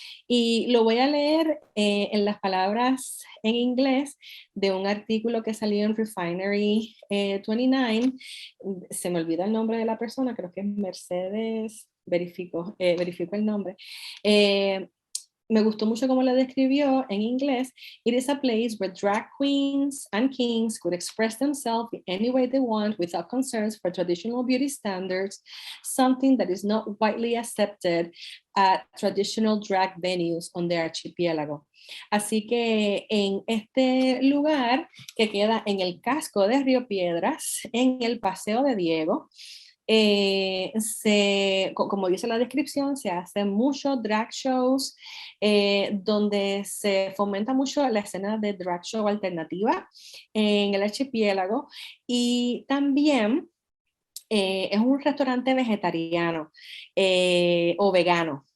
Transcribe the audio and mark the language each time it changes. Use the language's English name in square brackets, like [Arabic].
[Spanish] Y lo voy a leer en las palabras en inglés de un artículo que salió en Refinery 29. Se me olvida el nombre de la persona, creo que es Mercedes, verifico el nombre. Me gustó mucho cómo la describió en inglés. [English] It is a place where drag queens and kings could express themselves in any way they want without concerns for traditional beauty standards, something that is not widely accepted at traditional drag venues on the archipiélago. [Spanish] Así que en este lugar que queda en el casco de Río Piedras, en el Paseo de Diego, como dice la descripción, se hacen muchos drag shows donde se fomenta mucho la escena de drag show alternativa en el archipiélago, y también es un restaurante vegetariano o vegano.